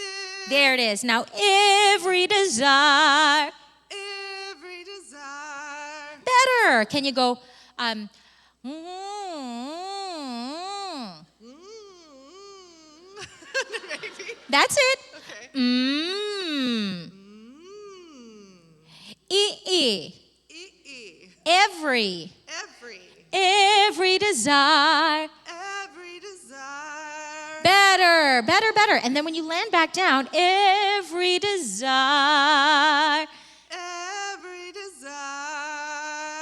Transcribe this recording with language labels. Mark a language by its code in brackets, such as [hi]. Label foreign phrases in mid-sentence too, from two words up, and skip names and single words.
[en] There it is. Now, every desire. Every desire. Better. Can you go, Maybe. That's it. Okay. E. E. Every desire. Every desire. Better. And then when you land back down, every desire. Every desire.